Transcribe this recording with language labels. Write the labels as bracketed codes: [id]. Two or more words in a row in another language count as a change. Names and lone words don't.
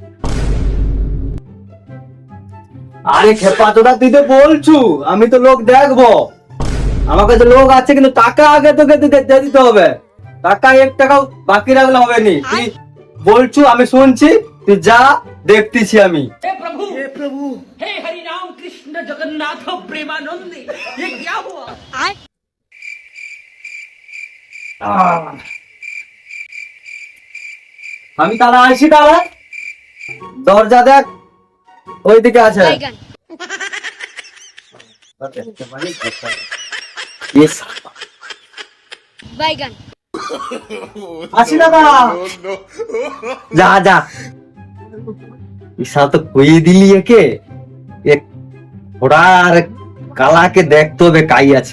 [bn] আরে খেপা তোরা তুই তো বলছু, আমি তো লোক দেখবো, আমার কাছে লোক আছে, কিন্তু টাকা আগে তোকে দিতে হবে। টাকা 1 টাকাও বাকি রাখলে হবে নি। তুই বলছু আমি শুনছি, তুই যা দেখতেছি আমি। [hi] हे प्रभु हे हरि राम कृष्ण जगन्नाथ प्रेमानंद ये क्या हुआ? [bn] আমি তাহলে আসি, তাহলে দরজা দেখ ওইদিকে আছে। আসি দাদা, যা যা ইসা তো কই দিলি একে, এক ঘোড়া আর কালাকে দেখতে হবে কাই আছে।